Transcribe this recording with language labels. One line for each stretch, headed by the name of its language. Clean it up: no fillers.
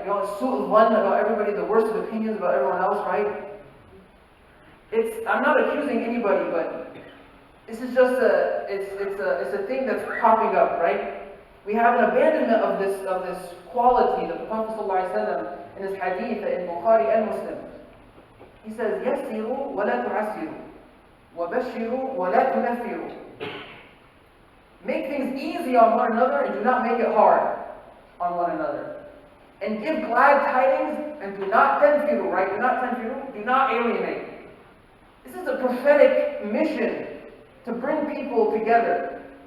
English: You know, su'ul dhann about everybody, the worst of opinions about everyone else, right? I'm not accusing anybody, but this is just it's a thing that's popping up, right? We have an abandonment of this quality that the Prophet ﷺ in his hadith in Bukhari and Muslim. He says,
Arabic: يَسِّرُوا وَلَا تُعَسِّرُوا وَبَشِّرُوا وَلَا تُنَفِّرُوا.
English: Make things easy on one another and do not make it hard on one another. And give glad tidings and do not tanfiru, right? Do not alienate. This is a prophetic mission to bring people together.